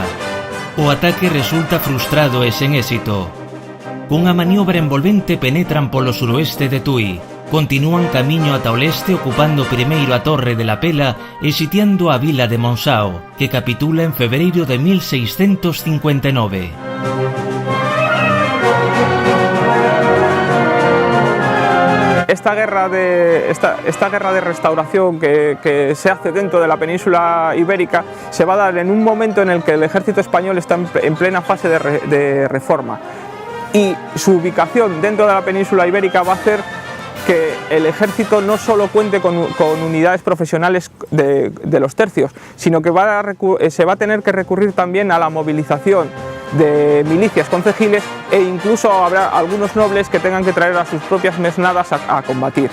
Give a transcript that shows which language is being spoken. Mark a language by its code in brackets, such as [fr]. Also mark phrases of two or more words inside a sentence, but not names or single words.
[gl] O ataque resulta frustrado e sen éxito. Cunha maniobra envolvente penetran polo suroeste de Tui. Continúan camiño ata o leste ocupando primeiro a Torre de la Pela e sitiando a vila de Monsao, que capitula en febreiro de 1659. [es] Esta guerra de restauración que se hace dentro de la península ibérica se va a dar en un momento en el que el ejército español está en plena fase de reforma, y su ubicación dentro de la península ibérica va a hacer que el ejército no solo cuente con unidades profesionales de los tercios, sino que se va a tener que recurrir también a la movilización de milicias concejiles, e incluso habrá algunos nobles que tengan que traer a sus propias mesnadas a combatir.